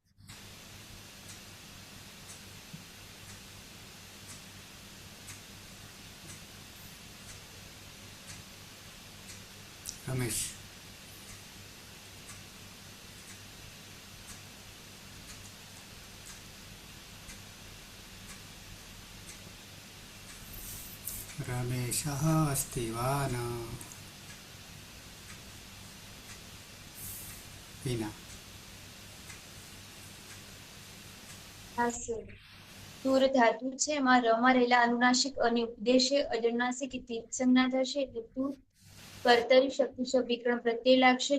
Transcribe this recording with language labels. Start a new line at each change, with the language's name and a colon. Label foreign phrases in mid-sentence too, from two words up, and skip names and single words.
Sanskrit: રમેશ રમેશः अस्ति वा न હિના
Gujarati: હા સર. તુર ધાતુ છે એમાં રમા રહેલા અનુનાસિક અને ઉપદેશે અજનુનાસિક સંજ્ઞા થશે એટલે તુર. કર્તરી શક્તિ વિકરણ પ્રત્યય લાગશે.